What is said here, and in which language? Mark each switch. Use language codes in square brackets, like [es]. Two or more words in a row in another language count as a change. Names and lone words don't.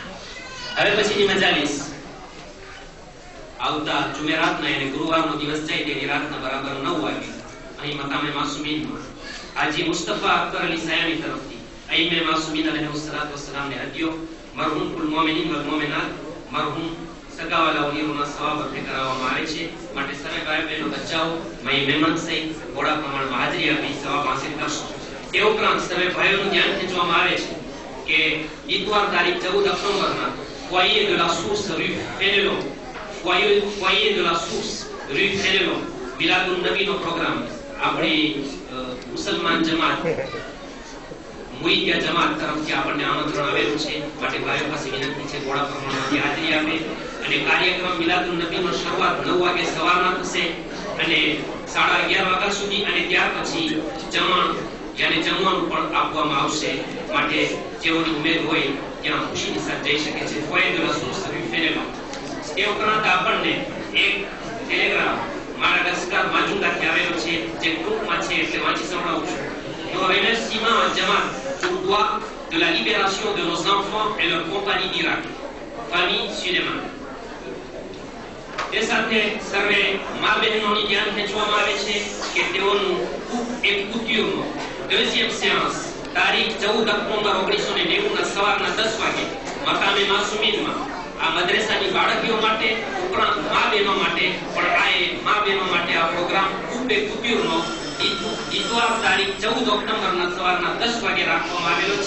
[gu] હવે પછીની મજાલિસ આવતા જુમેરાતના એટલે ગુરુવારનો દિવસ જાય તેની રાતના બરાબર 9 વાગે અહીં મકામે માસુમીનમાં હાજી મુસ્તફા અખ્તર અલી સાયમી તરફથી અઈમે માસુમીન અલૈહિસ્સલાતુ વસ્સલામને હદિયો મરહૂમ કુલ મોમિનીન વલ મોમિનાત મરહૂમ સગાવાલા ઉનીરોના સવાબ અર્પણ કરવામાં આવે છે. માટે સર્વે ભાઈ બહેનો બચ્ચાઓ મય મહેમાન સહિત ઘોડા પ્રમાણમાં હાજરી આપી સવાબ હાંસલ કરશો. તે ઉપરાંત સર્વે ભાઈઓનું ધ્યાન ખેંચવામાં આવે છે કે ઇતવાર તારીખ 14 ઓક્ટોબરના ફોયે de la source rue Fénelon foyer de la source rue Fénelon મિલાદુન નબીનો પ્રોગ્રામ આપણી મુસલમાન જમાત મુઈદિયા જમાત તરફથી આપણને આમંત્રણ આવેલું છે. માટે ભાઈઓ પાસે વિનંતી છે ઘોડા પ્રમાણમાં હાજરી આપે અને કાર્યક્રમ મિલાદુન નબીનો શરૂઆત 9 વાગે સવારમાં થશે અને 11:30 વાગ્યા સુધી અને ત્યાર પછી જમણ યાને જમવાનું પણ આપવામાં આવશે. માટે જેઓની ઉમેદ હોય ત્યાં ખુશીની સાથે જઈ શકે છે. foyer de la source rue Fénelon. એ ઉપરાંત આપણને એક ટેલિગ્રામ માડાગાસ્કર માજુંગાથી આવેલો છે જે ટૂંકમાં છે એટલે વાંચી સંભળાવું છું. [fr] Nos remerciements à Jamaat pour droit de la libération de nos enfants et leur compagnie d'Irak. Famille Suleiman. [gu] તે સાથે સર્વે મા બહેનોની ધ્યાન ખેંચવામાં આવે છે કે તેઓનું એક કુટ્યુમનો [fr] deuxième séance [gu] તારીખ 14 ઓક્ટોબર 1990 ના સવારના 10 વાગે મકામે માસુમીનમાં આ મદ્રેસાની બાળકીઓ માટે ઉપરાંત મા બહેનો માટે પણ મા બહેનો માટે આ પ્રોગ્રામ ખૂબ કુટ્યુમનો ઇતવાર તારીખ 14 ઓક્ટોબરના સવારના 10 વાગે રાખવામાં આવેલો છે.